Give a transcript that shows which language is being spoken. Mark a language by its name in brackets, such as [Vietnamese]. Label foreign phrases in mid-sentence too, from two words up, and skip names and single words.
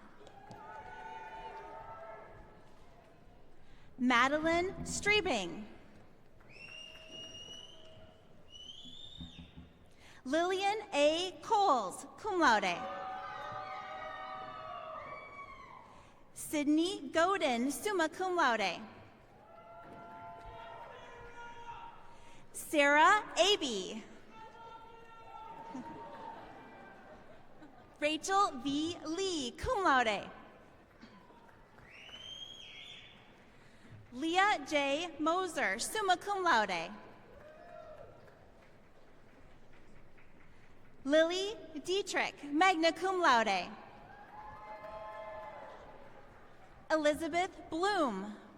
[English] Madeline Strebing. Lillian A. [Latin] Coles, cum laude. Sydney Godin, summa cum laude. [English] Sarah Abe. Rachel V. Lee, [Latin] cum laude. [English] Leah J. [Latin] Moser, summa cum laude. Lily Dietrich, magna cum laude. [English] Elizabeth Bloom.